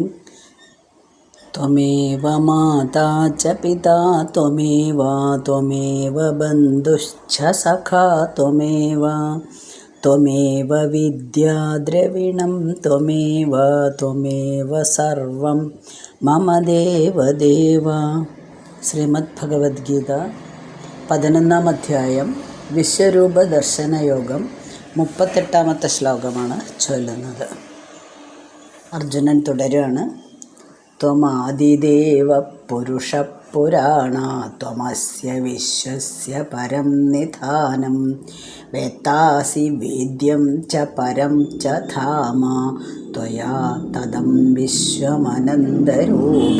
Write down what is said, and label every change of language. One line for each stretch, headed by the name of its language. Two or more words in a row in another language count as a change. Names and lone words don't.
Sanskrit: त्वमेव माता च पिता त्वमेव बन्धुश्च सखा त्वमेव विद्या द्रविणं त्वमेव सर्वं मम देवदेव।
Malayalam: ശ്രീമദ്ഭഗവത്ഗീത 11-ാം അധ്യായം വിശ്വരൂപദർശനയോഗം 38-ാമത്തെ ശ്ലോകമാണ് ചൊല്ലുന്നത്. അർജുനൻ തുടരുകയാണ്.
Sanskrit: त्वमादिदेव पुरुष पुराण त्वमस्य विश्वस्य परं निधानं वेत्तासि वेद्यं च परं च धाम त्वया तदं विश्वमनन्तरूप.